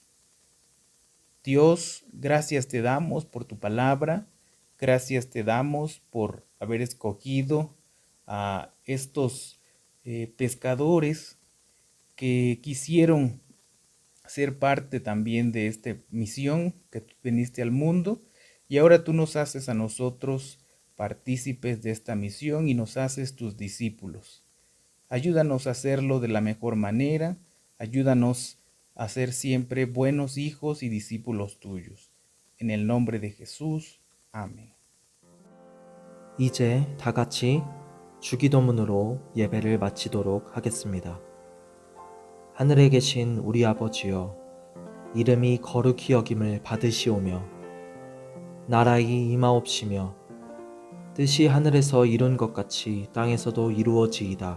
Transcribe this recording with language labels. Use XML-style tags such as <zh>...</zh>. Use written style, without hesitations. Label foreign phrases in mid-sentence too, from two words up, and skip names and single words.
<es>Dios, gracias te damos por tu palabra, gracias te damos por haber escogido a estos pescadores que quisieron ser parte también de esta misión que tú viniste al mundo y ahora tú nos haces a nosotros partícipes de esta misión y nos haces tus discípulos. Ayúdanos a hacerlo de la mejor manera, ayúdanos a ser siempre buenos hijos y discípulos tuyos. En el nombre de Jesús. Amén.</es> <ko>이제 다 같이 주기도문으로 예배를 마치도록 하겠습니다. 하늘에 계신 우리 아버지여, 이름이 거룩히 여김을 받으시오며 나라의 임하옵시며 뜻이 하늘에서 이룬 것 같이 땅에서도 이루어지이다.</ko>